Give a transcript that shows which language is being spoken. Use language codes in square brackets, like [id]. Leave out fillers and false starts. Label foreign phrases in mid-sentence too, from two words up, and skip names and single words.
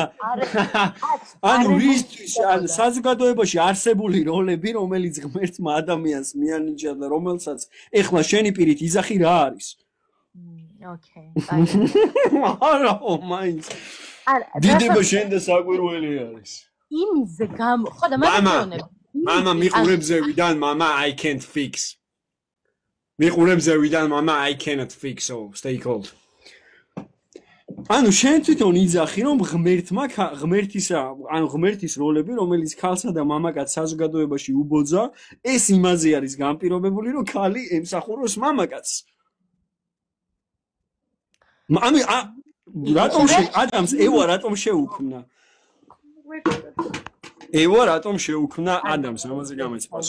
[ka] ანუ რისთვის საზოგადოებაში არსებული როლები, რომელიც ღმერთმა ადამიანს მიანიჭა და რომელსაც ეხლა შენი პირით იზახი რა არის? ოკეი. არა, მაინც. დიდება შენ და საკვირველი არის. იმის გამო, ხო და მაგალითად მამა მიყურებს ზევიდან, მამა [en] I can't fix. [ka] მიყურებს ზევიდან, მამა [en] I cannot fix, so stay cold. [ka] ანუ შენ თვითონ იძახი რომ ღმერთის როლები რომელიც ქალსა და მამაკაც საზოგადოებაში უბოძა ეს იმაზე არის განპირობებული რომ ქალი ემსახუროს მამაკაცს ანუ რატომ ადამიანს ევა რატომ შეუქმნა ევა რატომ შეუქმნა ადამიანს ამაზე გამოიცა პასუხი